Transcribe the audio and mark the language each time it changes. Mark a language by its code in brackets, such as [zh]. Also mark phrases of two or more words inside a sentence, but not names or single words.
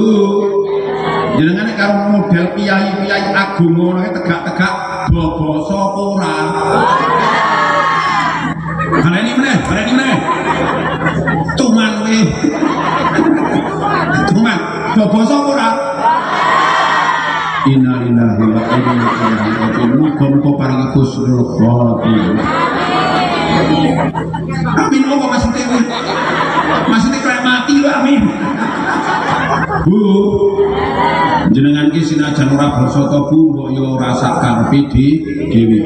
[jv] Jenengan karo model piyai-piyai agung ngono tegak-tegak basa apa ora? Baleni meneh. Tuman kowe. Tuman, basa apa ora? [ar] إنا لله وإنا إليه راجعون. [jv] Muga-muga paringi [ar] حسن الخاتمة. [id] Amin apa maksudnya? Maksudnya kayak mati [jv] lho amin. Bu, jenengan ki sinajan ora basa to Bu, kok ya ora sak karepe dhewe.